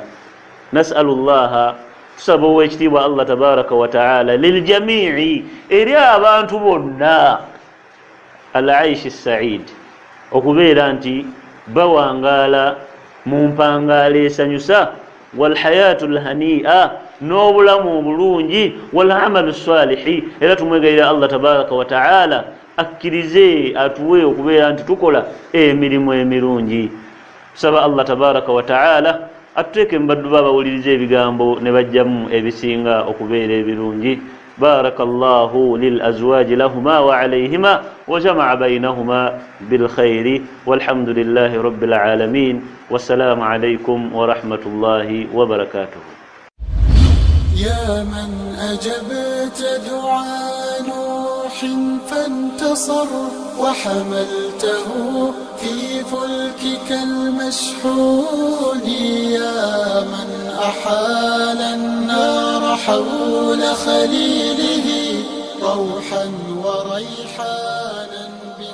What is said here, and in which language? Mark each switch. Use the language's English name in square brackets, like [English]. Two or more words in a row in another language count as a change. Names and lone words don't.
[Arabic] نسأل الله, [Ganda] tusaba ow'ekitiibwa [Arabic] الله تبارك وتعالى, [Ganda] liljamii'i, eri abantu bonna, [Arabic] العيش السعيد, [Ganda] okubeera nti bawangaala mu mpangaala esanyusa, [Arabic] والحياة الهانئة, [Ganda] n'obulamu obulungi, [Arabic] والعمل الصالح, [Ganda] era tumwegayira [Arabic] الله تبارك وتعالى [Ganda] akkirize atuwe okubeera nti tukola emirimu emirungi. Tusaba [Arabic] الله تبارك وتعالى [Ganda] atuteeke mbaddu babawuliriza ebigambo ne bajjamu ebisinga okubeera ebirungi. [Arabic] بارك الله للأزواج لهما وعليهما وجمع بينهما بالخير والحمد لله رب العالمين والسلام عليكم ورحمة الله وبركاته. يا من أجبت دعاء نوح فانتصر وحملته في في فلكك المشحون يا من أحال النار حول خليله روحا وريحانا